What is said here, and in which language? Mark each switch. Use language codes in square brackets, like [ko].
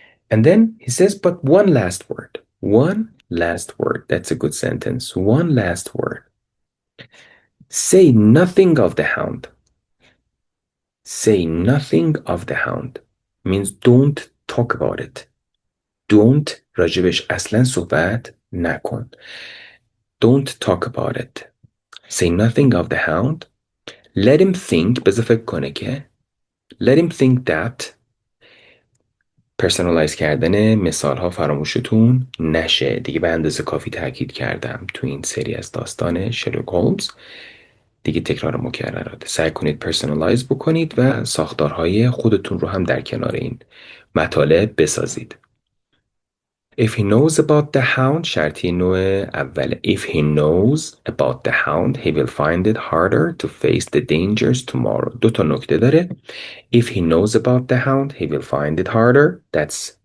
[en] And then he says, but one last word. One last word. That's a good sentence. One last word. Say nothing of the hound. Say nothing of the hound. Means don't talk about it. Don't [fa] راجبش اصلا صحبت نکن. [en] Don't talk about it. Say nothing of the hound. Let him think. [fa] بذار فکر کنه که [en] let him think that [fa] پرسونالایز کردن مثال ها فراموشتون نشه. دیگه به اندازه کافی تاکید کردم تو این سری از داستان شرلوک هولمز. دیگه تکرار مکرراته. سعی کنید پرسونالایز بکنید و ساختارهای خودتون رو هم در کنار این مطالب بسازید. [en] If he knows about the hound [fa] شرطی نوع اوله. [en] If he knows about the hound he will find it harder to face the dangers tomorrow. [fa] دو تا نکته داره. [en] If he knows about the hound he will find it harder. That's